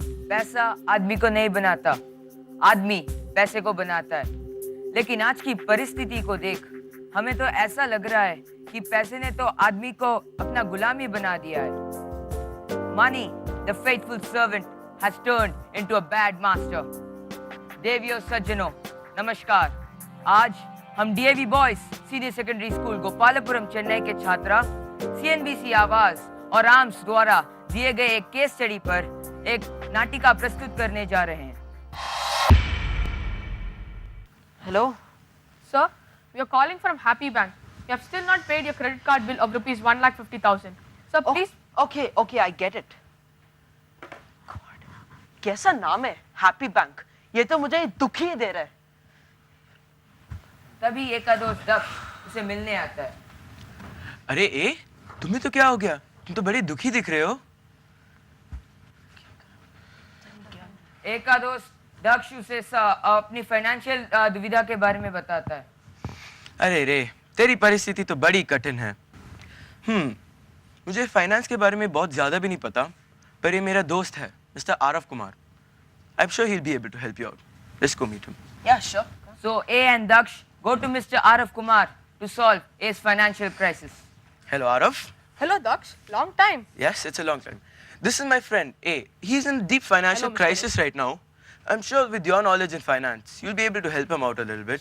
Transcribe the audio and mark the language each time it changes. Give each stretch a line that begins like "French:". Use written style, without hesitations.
Hindi: पैसा आदमी को नहीं बनाता, आदमी पैसे को बनाता है। लेकिन आज की परिस्थिति को देख हमें तो ऐसा लग रहा है कि पैसे ने तो आदमी को अपना गुलामी बना दिया है।
English: Money, the faithful servant, has turned into a bad master.
Hindi: देवियों सज्जनों, नमस्कार। आज हम DAV boys senior secondary school Gopalapuram Chennai के छात्रा सीएनबीसी आवाज और आर्म्स द्वारा दिए गए एक केस स्टडी पर एक नाटिका प्रस्तुत करने जा रहे हैं।
English: Hello? Sir, we are calling from Happy Bank. You have still not paid your credit card bill of rupees 1,50,000. Sir, please. Okay, I get it.
Hindi: God, कैसा नाम है हैप्पी बैंक? ये तो मुझे दुखी ही दे रहा है। तभी एक दोस्त दक्ष उसे मिलने आता है। अरे तुम्हें तो क्या हो गया? तुम तो बड़े दुखी दिख रहे हो। एक दोस्त दक्ष उसे अपनी फाइनेंशियल दुविधा के बारे में बताता है। अरे रे, तेरी परिस्थिति तो बड़ी कठिन है। मुझे फाइनेंस के बारे में बहुत ज्यादा भी नहीं पता, पर ये मेरा दोस्त है mister Aarav Kumar.
English: I am sure he will be able to help you out. Let's go meet him. Yeah, sure. So A and Daksh go to Mr. Arav Kumar to solve A's financial crisis. Hello Arav. Hello, Daksh. Long time. Yes, it's a long time. This is my friend A. He's in deep financial Hello, Mr. crisis right now. I'm sure with your knowledge in finance, you'll be able to help him out a little bit.